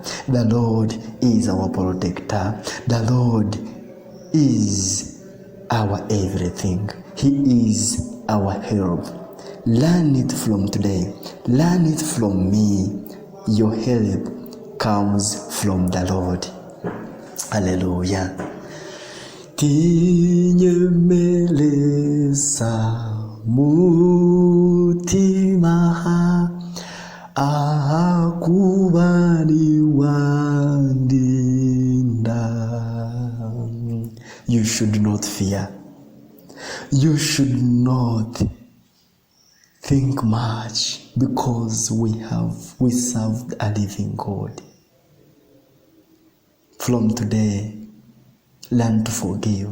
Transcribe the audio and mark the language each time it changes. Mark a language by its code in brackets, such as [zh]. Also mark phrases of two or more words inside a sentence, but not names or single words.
[en] The Lord is our protector. The Lord is our everything. He is our help. Learn it from today. Learn it from me. Your help comes from the Lord. Hallelujah. [ny] Tinyemeleza mutima akubali wandinda. [en] You should not fear. You should not think much, because we serve a living God. From today, learn to forgive.